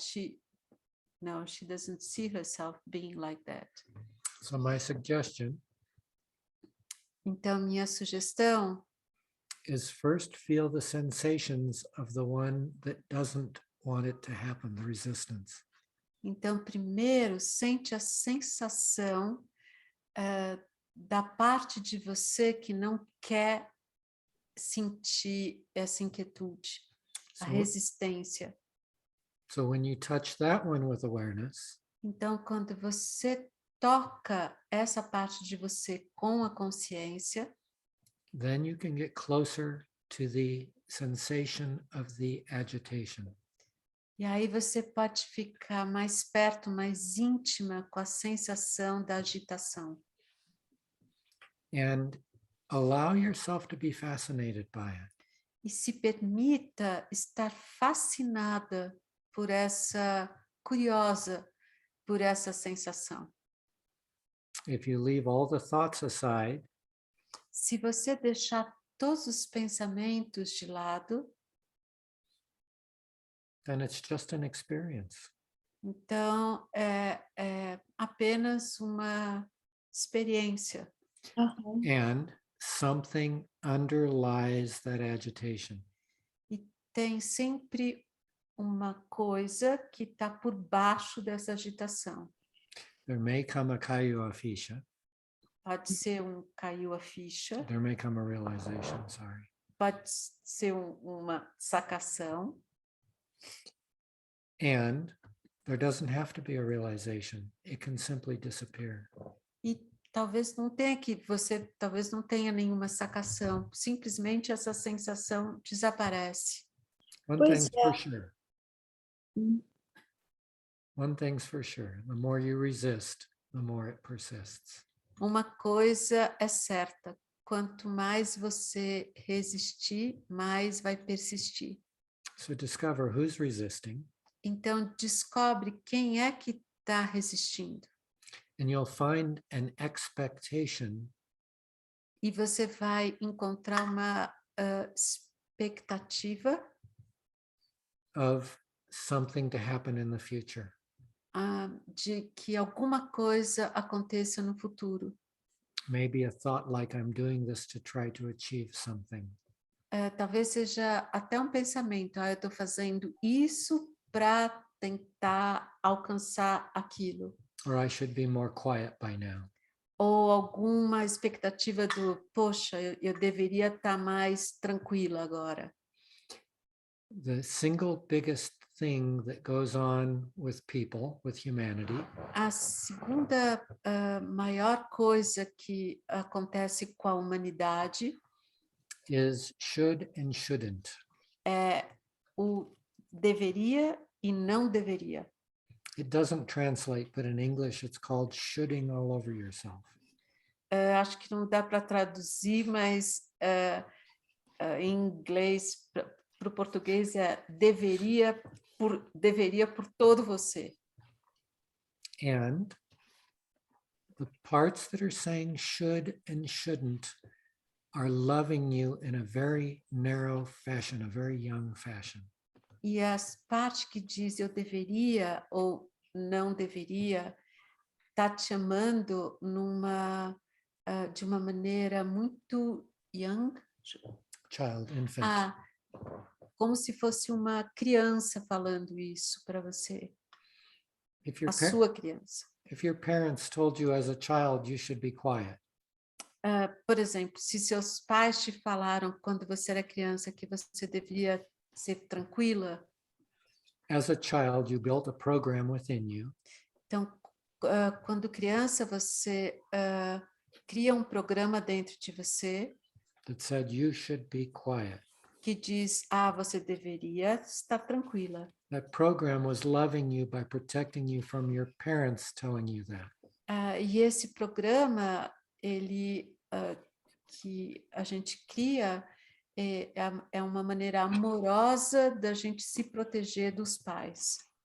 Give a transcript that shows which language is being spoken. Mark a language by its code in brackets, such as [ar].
[en] She doesn't see herself being like that. so my suggestion [pt] Então, minha sugestão [en] is first feel the sensations of the one that doesn't want it to happen, the resistance. [pt] Então, primeiro, sente a sensação da parte de você que não quer sentir essa inquietude, a resistência. [en] So when you touch that one with awareness, [pt] Então, quando você toca essa parte de você com a consciência, [en] then you can get closer to the sensation of the agitation. [pt] e aí você pode ficar mais perto, mais íntima com a sensação da agitação. [en] And allow yourself to be fascinated by it. [pt] E se permita estar fascinada por curiosa por essa sensação. [en] If you leave all the thoughts aside, [pt] Se você deixar todos os pensamentos de lado, [en] then it's just an experience. [pt] então é apenas uma experiência. Aham. [en] And something underlies that agitation. [pt] E tem sempre uma coisa que está por baixo dessa agitação. [en] There may come a [pt] caiu a ficha. Pode ser caiu a ficha, [en] There may come a realization, sorry. [pt] pode ser uma sacação, [en] And there doesn't have to be a realization. It can simply disappear. [pt] e talvez não tenha nenhuma sacação, simplesmente essa sensação desaparece. [en] One [pt] Pois [en] thing's for [pt] é. [en] sure. Hum. One thing's for sure. The more you resist, the more it persists. [pt] Uma coisa é certa, quanto mais você resistir, mais vai persistir. [en] So discover who's resisting, [pt] Então, descobre quem é que está resistindo. [en] and you'll find an expectation [pt] E você vai encontrar uma expectativa [en] of something to happen in the future. [pt] de que alguma coisa aconteça no futuro. [en] Maybe a thought like, I'm doing this to try to achieve something. [pt] Talvez seja até um pensamento, eu estou fazendo isso para tentar alcançar aquilo. [en] Or I should be more quiet by now. [pt] Ou alguma expectativa poxa, eu deveria estar mais tranquila agora. [en] The single biggest thing that goes on with people, with humanity, [pt] A segunda maior coisa que acontece com a humanidade [en] is should and shouldn't. [pt] é o deveria e não deveria. [en] It doesn't translate, but in English it's called shoulding all over yourself. [pt] Acho que não dá para traduzir, mas em inglês, para o português, é deveria por todo você. [en] And the parts that are saying should and shouldn't are loving you in a very narrow fashion, a very young fashion. [pt] E as partes que diz eu deveria ou não deveria, tá te amando de uma maneira muito young, [en] Child, infant. [pt] como se fosse uma criança falando isso para você, [en] If [pt] a sua criança. [en] If your parents told you as a child you should be quiet, [pt] Por exemplo, se seus pais te falaram quando você era criança que você deveria ser tranquila. [en] As a child, you built a program within you [pt] Então, quando criança, você cria um programa dentro de você [en] that said you should be quiet. [pt] que diz, você deveria estar tranquila. [en] That program was loving you by protecting you from your parents telling you that. [pt] E esse programa, ele que a gente cria, é uma maneira amorosa da gente se proteger dos pais.